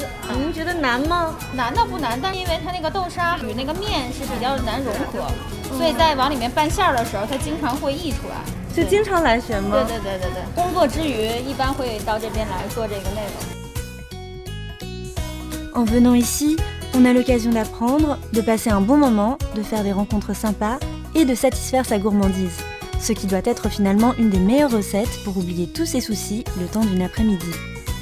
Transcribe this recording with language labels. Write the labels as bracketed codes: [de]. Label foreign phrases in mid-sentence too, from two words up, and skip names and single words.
[zh] 您觉得难吗？难倒不难，但因为它那个豆沙与那个面是比较难融合，所以在往里面拌馅儿的时候，它经常会溢出来。就经常来学吗？对，工作之余一般会到这边来做这个内容。 [fr] En venant ici, on a l'occasion d'apprendre, de passer un bon moment, de faire des rencontres sympas et de satisfaire sa gourmandise. Ce qui doit être finalement une des meilleures recettes pour oublier tous ses soucis le temps d'une après-midi.